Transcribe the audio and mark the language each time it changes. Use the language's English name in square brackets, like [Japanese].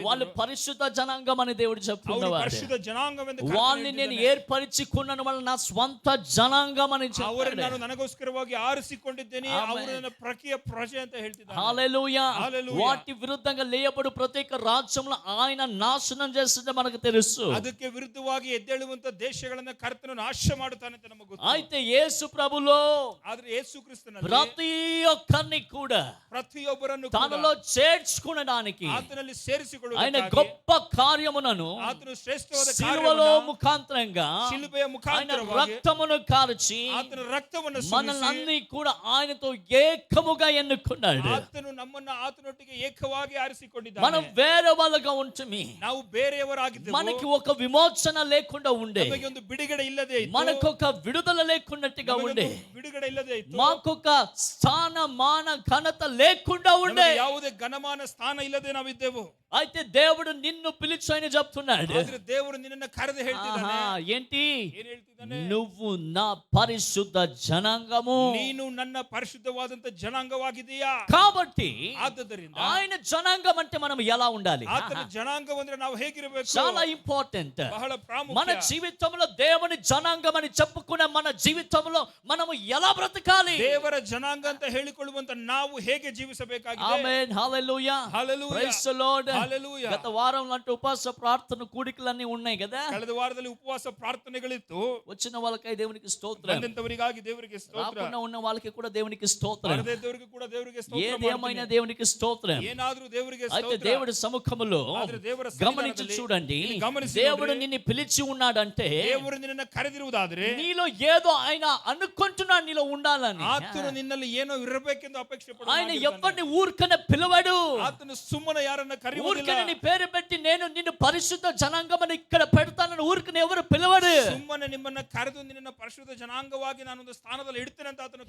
[Telugu] వాళ్ళు [Kannada] ಇದ್ದರು. [Telugu] పరిశుద్ధ జనాంగం అని దేవుడు [Kannada] ಅವರು [Telugu] చెప్తున్నవాడు. [Kannada] ಪರಿಶುದ್ಧ ಜನಾಂಗವೆಂದು [Telugu] వాళ్ళని నేను ఏర్పరచుకున్నాను, వాళ్ళ నా స్వంత జనాంగం అని [Kannada] ಅವರನ್ನು [Telugu] చెప్పాడు. [Kannada] ನಾನು ನನಗೋಸ್ಕರವಾಗಿ ಆರಿಸಿಕೊಂಡಿದ್ದೇನೆ, ಆಮೆನ್. ಅವರು ನನ್ನ ಪ್ರಕಿಯ ಪ್ರಜೆ ಅಂತ ಹೇಳ್ತಿದ್ದಾರೆ. [Telugu] హల్లెలూయా. హల్లెలూయా. వాటి విరుద్ధంగా లేయబడు ప్రత్యేక రాజ్యంలో ఆయన నాశనం చేస్తుంటే మనకు తెలుసు. [Kannada] ಅದಕ್ಕೆ ವಿರುದ್ಧವಾಗಿ ಎದ್ದೇಳುವಂತ ದೇಶಗಳನ್ನ ಕರ್ತನು ನಾಶ ಮಾಡುತ್ತಾನೆ ಅಂತ ನಮಗೆ ಗೊತ್ತು. [Telugu] అయితే యేసు ప్రభులో [Kannada] ಆದ್ರೆ ಯೇಸು ಕ್ರಿಸ್ತನಲ್ಲಿ [Telugu] ప్రతి ఒక్కరిని కూడా [Kannada] ಪ್ರತಿಯೊಬ್ಬರನ್ನು [Telugu] తనలో చేర్చుకునడానికి [Kannada] ಆತನಲ್ಲಿ [Telugu] ఆయన [Kannada] ಸೇರಿಸಿಕೊಳ್ಳುವುದಕ್ಕಾಗಿ [Telugu] గొప్ప కార్యములను [Kannada] ಆತನು ಶ್ರೇಷ್ಠವಾದ [Telugu] సిలువలో [Kannada] ಕಾರ್ಯವನ್ನು [Telugu] ముఖాంతరంగా [Kannada] ಶಿಲುಬೆಯ [Telugu] ఆయన [Kannada] ಮುಖಾಂತರವಾಗಿ [Telugu] రక్తమును కార్చి [Kannada] ಆತನ ರಕ್ತವನ್ನು [Telugu] మనల్ని [Kannada] ಸುರಿಸಿ [Telugu] అన్ని కూడా ఆయనతో ఏకముగా ఎన్నుకున్నాడు. [Kannada] ಆತನು ನಮ್ಮನ್ನ ಆತನೊಟ್ಟಿಗೆ ಏಕವಾಗಿ [Telugu] మనం [Kannada] ಆರಿಸಿಕೊಂಡಿದ್ದಾನೆ. [Telugu] వేరే వాళ్ళగా ఉంటుంది, [Kannada] ನಾವು ಬೇರೆಯವರಾಗಿದ್ದೆವು. [Telugu] మనకి ఒక విమోచన లేకుండా ఉండే, [Kannada] ನಮಗೆ ಒಂದು ಬಿಡುಗಡೆ ಇಲ್ಲದೆ ಇತ್ತು. [Telugu] మనకు ఒక విడుదల లేకున్నట్టుగా [Kannada] ನಮಗೆ [Telugu] ఉండే, [Kannada] ಒಂದು ಬಿಡುಗಡೆ ಇಲ್ಲದೆ ಇತ್ತು. [Telugu] మాకొక స్థాన మాన ఘనత లేకుండా ఉండే. [Kannada] ನಮಗೆ ಯಾವುದೇ ಘನಮಾನ ಸ್ಥಾನ ಇಲ್ಲದೆ ನಾವಿದ್ದೆವು. [Telugu] అయితే దేవుడు నిన్ను పిలిచి ఆయన చెప్తున్నాడు, [Kannada] ಆದ್ರೆ ದೇವರು ನಿನ್ನನ್ನು ಕರೆದು ಹೇಳ್ತಿದ್ದಾನೆ. [Telugu] ఏంటి? [Kannada] ಏನ್ ಹೇಳ್ತಿದ್ದಾನೆ? [Telugu] నువ్వు నా పరిశుద్ధ జనాంగము. [Kannada] ನೀನು ನನ್ನ ಪರಿಶುದ್ಧವಾದಂತ ಜನಾಂಗವಾಗಿದೆಯಾ? [Telugu] కాబట్టి [Kannada] ಆದ್ದರಿಂದ [Telugu] ఆయన జనాంగం అంటే మనం ఎలా ఉండాలి? [Kannada] ಆತನ ಜನಾಂಗ ಅಂದ್ರೆ ನಾವು ಹೇಗಿರಬೇಕು? [Telugu] చాలా ఇంపార్టెంట్. [Kannada] ಬಹಳ [Telugu] మన [Kannada] ಪ್ರಾಮುಖ್ಯ. [Telugu] జీవితంలో దేవుని జనాంగం అని చెప్పుకునే మన జీవితంలో మనము ఎలా బ్రతకాలి? [Kannada] ದೇವರ ಜನಾಂಗ ಅಂತ ಹೇಳಿಕೊಳ್ಳುವಂತ ನಾವು ಹೇಗೆ ಜೀವಿಸಬೇಕಾಗಿದೆ? [Telugu] ఆమేన్, హల్లెలూయా, హల్లెలూయా, ప్రైజ్ ది లార్డ్. హల్లెలూయా. గత వారం అంటే ఉపవాస ప్రార్థన కూడికలన్నీ ఉన్నాయి కదా. [Kannada] ಕಳೆದ ವಾರದಲ್ಲಿ ಉಪವಾಸ ಪ್ರಾರ್ಥನೆಗಳಿತ್ತು. [Telugu] వచ్చిన వాళ్ళకై దేవునికి స్తోత్రం, [Kannada] ಬಂದಂತವರಿಗಾಗಿ ದೇವರಿಗೆ ಸ್ತೋತ್ರ, [Telugu] రాకుండా ఉన్న వాళ్ళకి కూడా దేవునికి స్తోత్రం, [Kannada] ಬರದಿದ್ದವರಿಗೂ ಕೂಡ ದೇವರಿಗೆ ಸ್ತೋತ್ರ. [Telugu] ఏదేమైనా దేవునికి స్తోత్రం. [Kannada] ಏನಾದ್ರೂ ದೇವರಿಗೆ [Telugu] అయితే [Kannada] ಸ್ತೋತ್ರ. [Telugu] దేవుడి సముఖములో [Kannada] ಆದ್ರೆ ದೇವರ [Telugu] గమనించి [Kannada] ಸನ್ನಿಧಾನದಲ್ಲಿ [Telugu] చూడండి, [Kannada] ಇಲ್ಲಿ ಗಮನಿಸಿ [Telugu] దేవుడు [Kannada] ನೋಡ್ರಿ. [Telugu] నిన్ను పిలిచి ఉన్నాడంటే [Kannada] ದೇವರು ನಿನ್ನನ್ನು ಕರೆದಿರುವುದಾದ್ರೆ [Telugu] నీలో ఏదో ఆయన అనుకుంటున్నాడు నీలో ఉండాలని. [Kannada] ಆತನು ನಿನ್ನಲ್ಲಿ ಏನೋ ಇರಬೇಕೆಂದು ಅಪೇಕ್ಷೆ [Telugu] ఆయన [Kannada] ಪಡುತ್ತಾನೆ. [Telugu] ఎవరిని ఊరికనే పిలవడు. [Kannada] ಆತನು ಸುಮ್ಮನೆ ಯಾರನ್ನ ಕರೆಯುವುದಿಲ್ಲ. [Telugu] ఊరికనే నీ పేరు పెట్టి నేను నిన్ను పరిశుద్ధ జనాంగమని ఇక్కడ పెడతానని ఊరికనే ఎవరు పిలవడు. [Kannada] ಸುಮ್ಮನೆ ನಿಮ್ಮನ್ನ ಕರೆದು ನಿನ್ನ ಪರಿಶುದ್ಧ ಜನಾಂಗವಾಗಿ ನಾನೊಂದು ಸ್ಥಾನದಲ್ಲಿ ಇಡ್ತೇನೆ ಅಂತ ಆತನು